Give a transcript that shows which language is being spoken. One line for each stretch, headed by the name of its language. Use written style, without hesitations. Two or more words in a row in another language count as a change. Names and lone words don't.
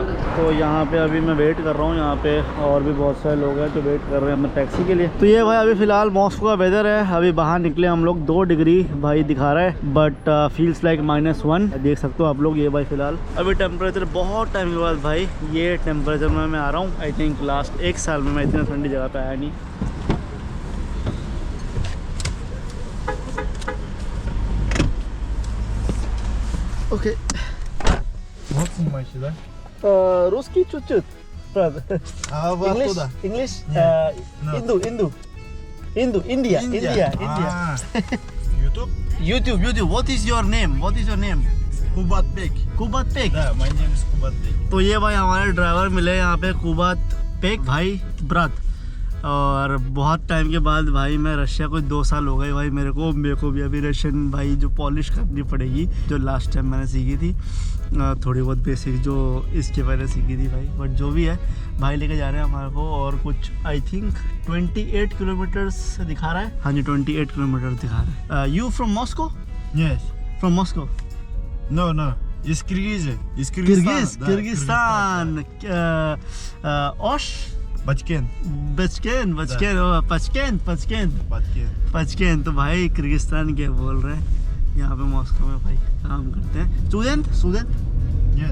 Hindi: तो यहाँ पे अभी मैं वेट कर रहा हूँ, यहाँ पे और भी बहुत सारे लोग हैं जो वेट कर रहे हैं अपने टैक्सी के लिए। तो ये भाई अभी फ़िलहाल मॉस्को का वेदर है। अभी बाहर निकले हम लोग, 2 डिग्री भाई दिखा रहा है,
English: But feels like
Hindi: -1 देख सकते हो आप लोग। ये भाई फ़िलहाल अभी टेम्परेचर बहुत टाइम के बाद भाई ये टेम्परेचर में मैं आ रहा हूँ।
English: I think last
Hindi: 1 साल में मैं इतनी ठंडी जगह पर आया नहीं।
Russian: Окей. Вот снимаешь, да? Русский чуть-чуть, правда. А вы откуда?
English: English? No. India. YouTube? YouTube. What is your name? Kubatbek. Kubatbek. Да, my name is Kubatbek.
Hindi: तो ये भाई हमारे ड्राइवर मिले यहाँ पे, कुबातबेक भाई ब्रात। और बहुत टाइम के बाद भाई मैं रशिया को 2 साल हो गए भाई मेरे को भी अभी रशियन भाई जो पॉलिश करनी पड़ेगी, जो लास्ट टाइम मैंने सीखी थी थोड़ी बहुत बेसिक जो इसके पहले सीखी थी भाई। बट जो भी है भाई लेके जा रहे हैं हमारे को, और कुछ
English: I think
Hindi: 28 किलोमीटर्स दिखा रहा है। हाँ जी 28 किलोमीटर दिखा रहा है।
English: You from Moscow? Yes. From Moscow?
Russian: No. Из Киргизии. Из किर्गिस्तान। ओश Bachken. पचकेन।
Hindi: तो भाई किर्गिस्तान के बोल रहे हैं, यहाँ पे मॉस्को में भाई काम करते हैं। स्टूडेंट?
English: Yes.